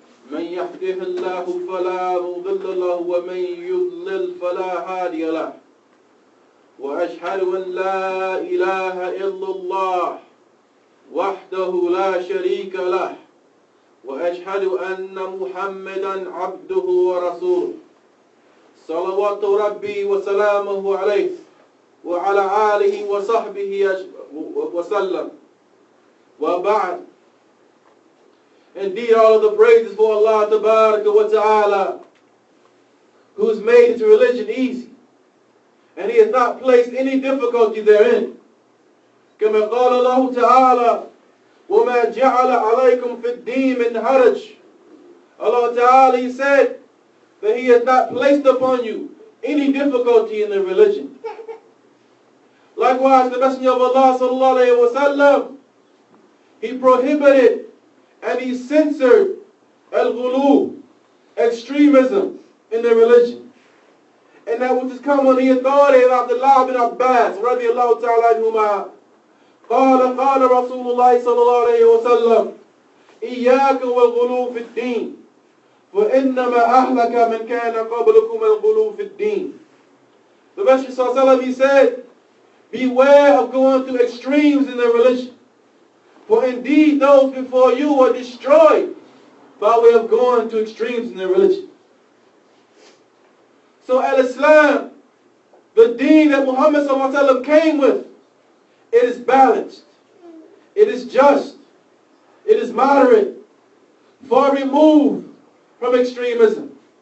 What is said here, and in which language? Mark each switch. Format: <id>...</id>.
<ar>من يهده الله فلا مضل له ومن يضلل فلا هادي له وأشهد أن لا إله إلا الله وحده لا شريك له وأشهد أن محمدا عبده ورسوله صلوات ربي وسلامه عليه وعلى آله وصحبه وسلم. وبعد.</ar> <en>Indeed, all of the praises for Allah Tabaraka wa Ta'ala, who has made his religion easy, and he has not placed any difficulty therein.</en> <ar>كما قال الله تعالى وَمَا جَعَلَ عَلَيْكُمْ فِي الدِّينِ مِنْ حَرَجٍ.</ar> <en>Allah Ta'ala, he said that he has not placed upon you any difficulty in the religion. Likewise, the Messenger of Allah sallallahu alayhi wa sallam, he prohibited and he censored al-ghulu, extremism in the religion. And that which has come on the authority of Abdullah bin Abbas radiallahu ta'ala anhuma.</en> <ar>قال رسول الله صلى الله عليه وسلم إياك والغلو في الدين فإنما أهلك من كان قبلكم الغلو في الدين.</ar> <en>The Messenger</en> <ar>صلى الله عليه وسلم,</ar> <en>he said, beware of going to extremes in the religion, for indeed those before you were destroyed by way of going to extremes in the religion. So al-Islam, the deen that Muhammad sallallahu alaihi wasallam came with, it is balanced, it is just, it is moderate, far removed from extremism.</en>